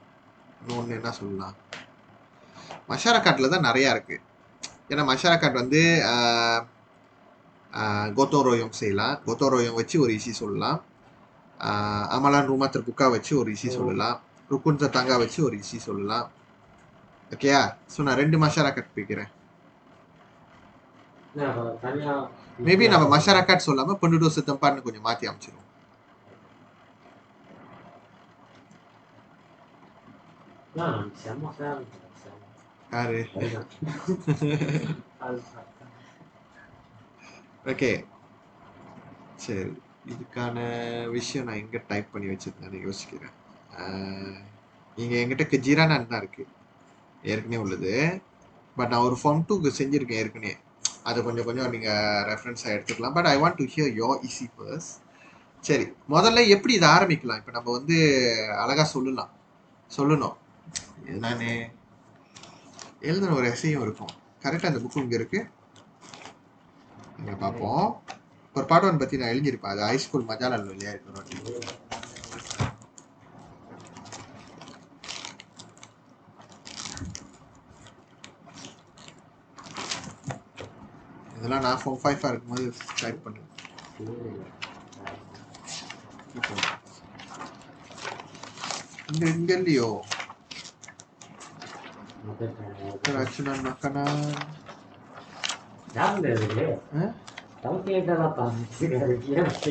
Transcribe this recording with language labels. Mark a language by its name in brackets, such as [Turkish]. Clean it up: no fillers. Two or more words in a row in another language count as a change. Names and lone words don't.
[Tamil] இன்னொன்று என்ன சொல்லலாம், மஷாரக்காட்டில் தான் நிறையா இருக்குது. ஏன்னா மஷாரக்காட் வந்து [Malay] gotong royong [Tamil] செய்யலாம், [Malay] gotong royong [Tamil] வச்சு ஒரு isi சொல்லலாம், [Malay] amalan rumah terbuka [Tamil] வச்சு ஒரு isi சொல்லலாம், [Malay] rukun tetangga [Tamil] வச்சு ஒரு isi சொல்லலாம். ஓகேயா? ஸோ நான் 2 மஷாரக்காட் பிடிக்கிறேன். மேபி நம்ம மஷாரக்காட் சொல்லாமல் [Malay] penduduk setempat [Tamil] கொஞ்சம் மாற்றி அமைச்சிருவோம். யாரு? ஓகே சரி, இதுக்கான விஷயம் நான் எங்கே டைப் பண்ணி வச்சிருந்தேன்னு யோசிக்கிறேன். இங்கே என்கிட்ட கஜீரானான் தான் இருக்குது, ஏற்கனவே உள்ளது. பட் நான் ஒரு ஃபார்ம் 2க்கு செஞ்சுருக்கேன் ஏற்கனவே, அதை கொஞ்சம் நீங்கள் ரெஃபரன்ஸாக எடுத்துக்கலாம். [English] But I want to hear your essay first. [Tamil] சரி, முதல்ல எப்படி இதை ஆரம்பிக்கலாம்? இப்போ நம்ம வந்து அழகாக சொல்லணும். நான் எழுதுன ஒரு எஸ்ஐயும் இருக்கும். கரெக்டாக அந்த புக்கு இங்கே இருக்குது, இங்கே பார்ப்போம். ஒரு பாடம் பற்றி நான் எழுதியிருப்பேன், அது ஹைஸ்கூல் மஜாலால் இல்லையா இருக்கிறோம். இதெல்லாம் நான் ஃபார்ம் 5 இருக்கும்போது டைப் பண்ணுவேன். இங்கே இல்லையோ [Malay] keracunan makanan. [Indonesian] Jangan deh. Kamu kayak gak apa sih kayaknya.